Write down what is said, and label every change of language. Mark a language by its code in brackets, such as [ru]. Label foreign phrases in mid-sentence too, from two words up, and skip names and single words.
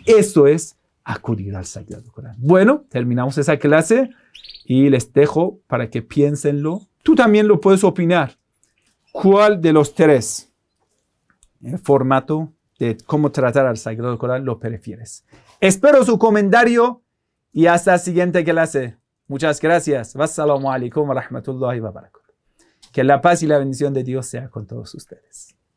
[es] Eso es acudir al Sagrado Corán. Bueno, terminamos esa clase y les dejo para que piénsenlo. Tú también lo puedes opinar. ¿Cuál de los tres, el formato de cómo tratar al Sagrado Corán, lo prefieres? Espero su comentario y hasta la siguiente clase. Muchas gracias. [ar] والسلام عليكم ورحمة الله وبركاته. [es] Que la paz y la bendición de Dios sea con todos ustedes.